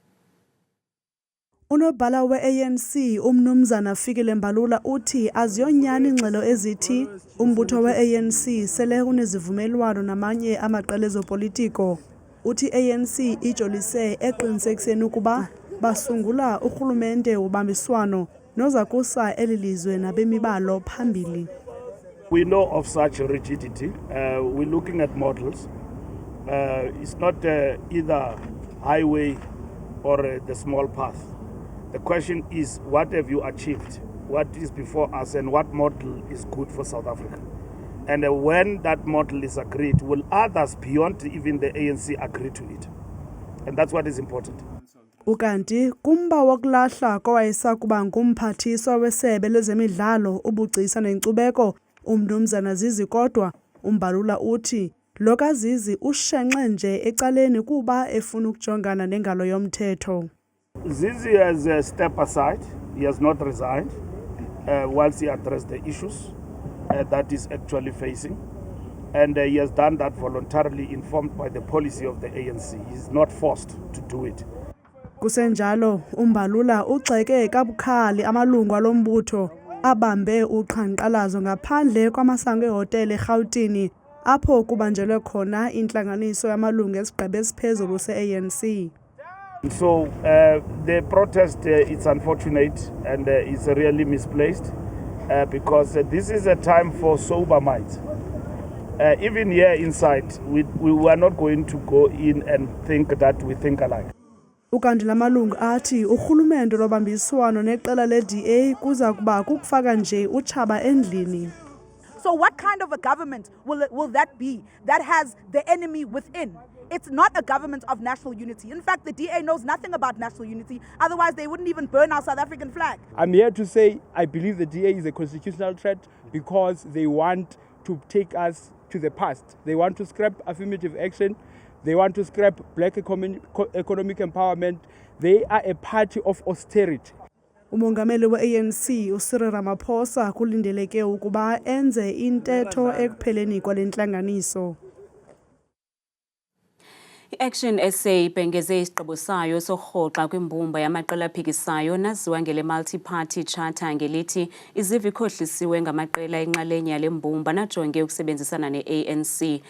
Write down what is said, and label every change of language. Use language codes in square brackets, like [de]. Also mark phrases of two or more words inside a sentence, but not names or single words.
[xh] Unobhala we-ANC uMnumzana Fikile Mbalula uthi aziyonyani ingxelo ezithi umbutho we-ANC sele unezivumelwano namanye amaqela ezopolitiko. Uthi ANC ijolise eqinisekiseni ukuba basungula urhulumente wobambiswano noza kusa eli lizwe nabemibalo phambili. [en] We know of such rigidity. We're looking at models. It's not either highway or the small path. The question is, what have you achieved what is before us and what model is good for South Africa. And when that model is agreed, will others beyond even the ANC agree to it? And that's what is important. [xh] Ukanti kumba wokulahla kowayesakuba ngumphathiswa wesebe lezemidlalo ubugcisa nenkcubeko umnumzana Zizi kodwa umbalula uthi lo kaZizi ushenxe nje ecaleni kuba efuna ukujongana nengalo yomthetho. [en] Zizi has stepped aside. He has not resigned whilst he addressed the issues that is actually facing. And he has done that voluntarily, informed by the policy of the ANC. He is not forced to do it. [xh] Kusenjalo umbalula ugxeke kabukhali amalungu alombutho abambe uqhankqalazo ngaphandle kwamasango ehotele eGauteng apho kubanjelwe khona intlanganiso yamalungu esigqebe esiphezulu se-ANC. [en] So the protest it's unfortunate and it's really misplaced because this is a time for sober minds. Even here inside, we were not going to go in and think that we think alike. [xh] Ukanti lamalungu athi urhulumente lobambiswano neqela le-DA kuza kuba kukufaka nje utshaba endlini. [en] So what kind of a government will that be that has the enemy within? It's not a government of national unity. In fact, the DA knows nothing about national unity. Otherwise, they wouldn't even burn our South African flag. I'm here to say I believe the DA is a constitutional threat because they want to take us to the past. They want to scrap affirmative action. They want to scrap black economic empowerment. They are a party of austerity. [xh] Umongameli we-ANC uCyril Ramaphosa kulindeleke ukuba enze intetho ekupheleni kwale ntlanganiso. I-Action SA ibhengeze isigqibo sayo sorhoxa kwimbumba yamaqela aphikisayo naziwa ngele [en] multi-party charter [xh] ngelithi iziva ikhohlisiwe ngamaqela enxalenye yale mbumba najonge ukusebenzisana ne-ANC.